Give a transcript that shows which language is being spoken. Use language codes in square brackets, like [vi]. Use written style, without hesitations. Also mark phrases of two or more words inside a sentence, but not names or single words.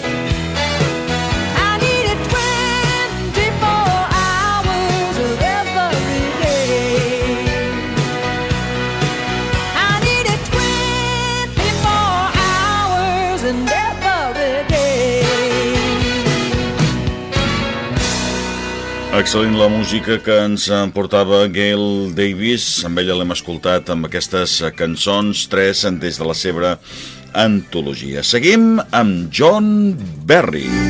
[en] I need it 24 hours of every day. I need it 24 hours and every day. [ca] Excel·lent la música que ens portava Gail Davies. Amb ella l'hem escoltat amb aquestes cançons, 3 des de la seva antologia. Seguim amb John Barry.